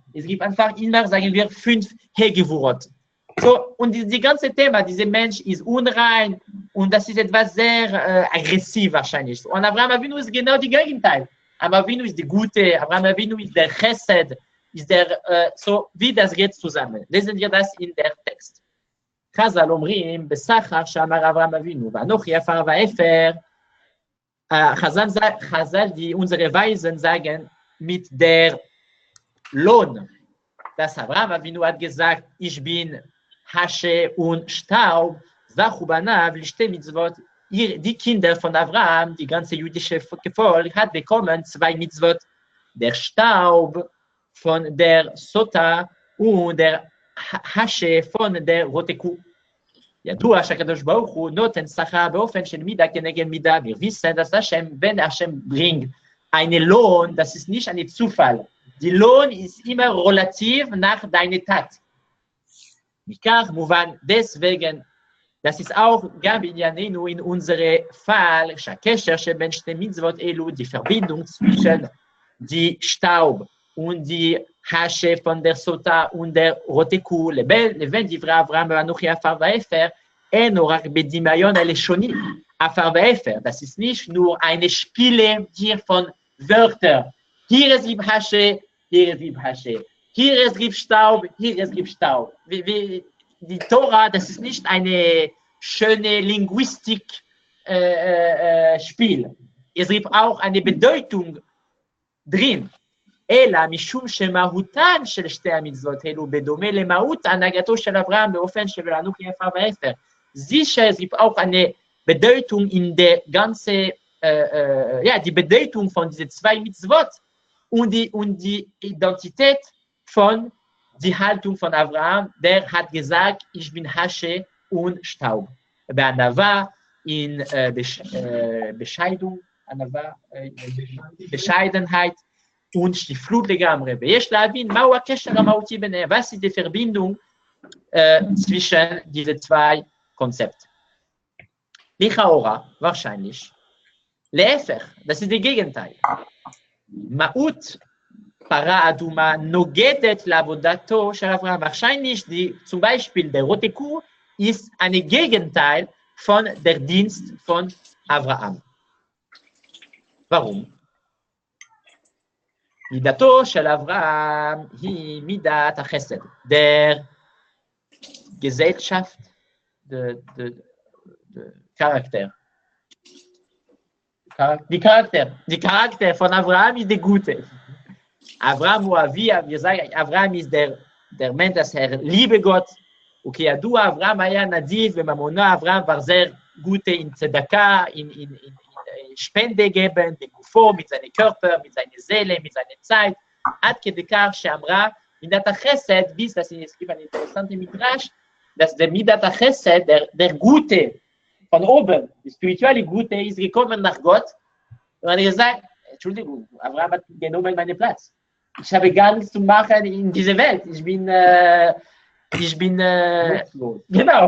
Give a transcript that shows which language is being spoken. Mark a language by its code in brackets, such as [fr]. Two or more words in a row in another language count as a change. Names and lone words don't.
[de] Es gibt einfach immer, sagen wir, 5 He-Gevurot. So, und die ganze Thema, dieser Mensch ist unrein und das ist etwas sehr aggressiv wahrscheinlich. Und Avraham Avinu ist genau das Gegenteil. Avraham Avinu ist der Gute, Avraham Avinu ist der Chesed, ist der, so wie das geht zusammen. Lesen wir das in der Text. [he] חז"ל אומרים, בסחר שאמר אברהם אבינו, ואנוכי עפר ואפר, Chazal, [de] die unsere Weisen sagen, mit der Lohn. Das Abraham Avinu hat gesagt, ich bin Hasche und Staub, [he] זכו בניו לשתי מצוות. [de] Die Kinder von Abraham, die ganze jüdische Volk, hat bekommen 2 Mitzvot. Der Staub von der Sota und der Hasche von der rote Kuh. [he] ידוע שהקדוש ברוך הוא נותן שכר באופן של מידה כנגד מידה. [de] Wir wissen, dass Hashem, wenn Hashem bringt einen Lohn, das ist nicht ein Zufall. Die Lohn ist immer relativ nach deiner Tat. [he] מכך מובן, [de] deswegen, das ist auch [he] גם בענייננו [de] in unserem Fall, [he] שהקשר שבין שתי מצוות אלו, [de] die Verbindung zwischen die Staub und die Hasche von der Sota und der rote Kuh, [he] לבין דברי אברהם ואנוכי עפר ואפר, אינו רק בדמיון הלשוני, עפר ואפר. [de] Das ist nicht nur eine Spiele hier von Wörtern. Hier es gibt Hasche, hier es gibt Hasche. Hier es gibt Staub, hier es gibt Staub. Die Tora, das ist nicht eine schöne Linguistik-Spiel. Es gibt auch eine Bedeutung drin. [he] אלא משום שמהותן של שתי המצוות אלו בדומה למהות הנהגתו של אברהם באופן של אנוכי עפר ואפר. [de] Sicher, es gibt auch eine Bedeutung in der ganzen, die Bedeutung von diesen 2 Mitzvot und die Identität von der Haltung von Abraham, der hat gesagt, ich bin Hasche und Staub. [he] בענווה, [de] in Bescheidenheit, und [he] שפלות לגמרי, ויש להבין מהו הקשר המהותי ביניהם, [de] was ist die Verbindung zwischen diese 2 Konzepten. לכאורה, wahrscheinlich, להפך, das ist das Gegenteil. [he] מהות פרה אדומה נוגדת לעבודתו של אברהם, [de] wahrscheinlich, zum Beispiel der rote Kuh ist ein Gegenteil von der Dienst von Abraham. Warum? [he] מידתו של אברהם היא מידת החסד, [de] der Gesellschaft, der Charakter. Die Charakter von Abraham ist der Gute. Abraham wir sagen, Abraham ist der Mensch, das liebe Gott. [he] וכידוע, אברהם היה נדיב וממונו. [de] אברהם war sehr gute in Tzedakah, in Spende geben, בגופו, mit seinem Körper, mit seiner Seele, mit seiner Zeit, [he] עד כדי כך שאמרה, מידת החסד, [de] bis, das ist ein interessanter Midrash, dass der [he] מידת החסד, [de] der Gute von oben, der spirituelle Gute, ist gekommen nach Gott und hat gesagt, Entschuldigung, Abraham hat genommen meinen Platz. Ich habe gar nichts zu machen in dieser Welt. Ich bin genau.